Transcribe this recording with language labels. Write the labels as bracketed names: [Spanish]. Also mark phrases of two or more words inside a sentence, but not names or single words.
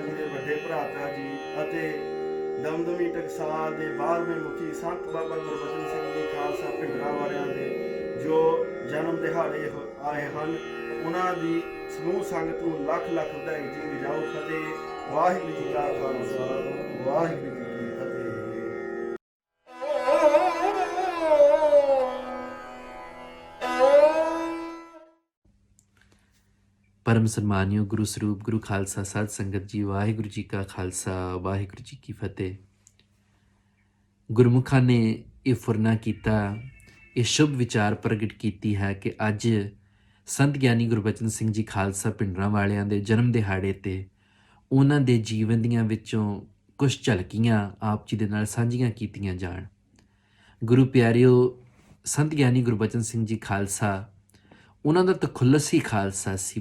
[Punjabi] ਜੀ ਦੇ ਵੱਡੇ ਭਰਾਤਾ ਜੀ ਅਤੇ ਦਮਦਮੀ ਟਕਸਾਲ ਦੇ 12ਵੇਂ ਮੁਖੀ ਸੰਤ ਬਾਬਾ ਗੁਰਬਚਨ ਸਿੰਘ ਜੀ ਖਾਲਸਾ ਭਿੰਡਰਾਂ ਵਾਲਿਆਂ ਦੇ ਜੋ ਜਨਮ ਦਿਹਾੜੇ ਆਏ ਹਨ ਉਹਨਾਂ ਦੀ ਸਮੂਹ ਸੰਗਤ ਨੂੰ ਲੱਖ ਲੱਖ ਵਧਾਈ ਜੀ ਵਜਾਓ ਫਤਿਹ ਵਾਹਿਗੁਰੂ ਜੀ ਕਾ ਖਾਲਸਾ ਵਾਹਿਗੁਰੂ ਜੀ ਕੀ ਫਤਿਹ ਪਰਮ ਸਨਮਾਨਿਓ ਗੁਰੂ ਸਰੂਪ ਗੁਰੂ ਖਾਲਸਾ ਸਾਧ ਸੰਗਤ ਜੀ ਵਾਹਿਗੁਰੂ ਜੀ ਕਾ ਖਾਲਸਾ ਵਾਹਿਗੁਰੂ ਜੀ ਕੀ ਫਤਿਹ। ਗੁਰਮੁਖਾਂ ਨੇ ਇਹ ਫੁਰਨਾ ਕੀਤਾ, ਇਹ ਸ਼ੁਭ ਵਿਚਾਰ ਪ੍ਰਗਟ ਕੀਤੀ ਹੈ ਕਿ ਅੱਜ ਸੰਤ ਗਿਆਨੀ ਗੁਰਬਚਨ ਸਿੰਘ ਜੀ ਖਾਲਸਾ ਪਿੰਡਰਾਂ ਵਾਲਿਆਂ ਦੇ ਜਨਮ ਦਿਹਾੜੇ ਤੇ ਉਹਨਾਂ ਦੇ ਜੀਵਨ ਦੀਆਂ ਵਿੱਚੋਂ ਕੁਝ ਝਲਕੀਆਂ ਆਪ ਜੀ ਦੇ ਨਾਲ ਸਾਂਝੀਆਂ ਕੀਤੀਆਂ ਜਾਣ। ਗੁਰੂ ਪਿਆਰਿਓ, ਸੰਤ ਗਿਆਨੀ ਗੁਰਬਚਨ ਸਿੰਘ ਜੀ ਖਾਲਸਾ ਉਹਨਾਂ ਦਾ ਤਖੁੱਲਸ ਹੀ ਖਾਲਸਾ ਸੀ।